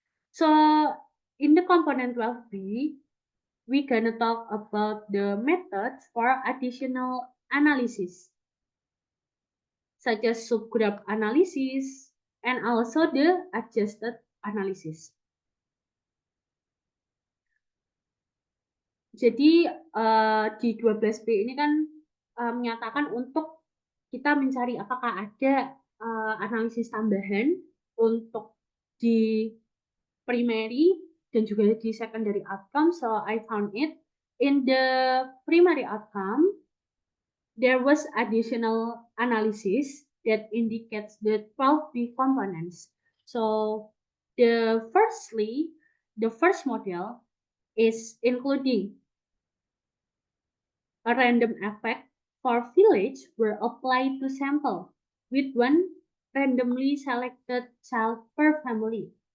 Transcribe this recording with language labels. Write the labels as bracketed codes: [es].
[en] So in the component 12B, we're gonna talk about the methods for additional analysis, such as subgroup analysis and also the adjusted analysis. [id] Jadi di 12B ini kan menyatakan untuk kita mencari apakah ada analisis tambahan untuk di primary dan juga di secondary outcome. [en] So I found it in the primary outcome. There was additional analysis that indicates the 12B components. So the first model is including a random effect for village were applied to sample with one randomly selected child per family.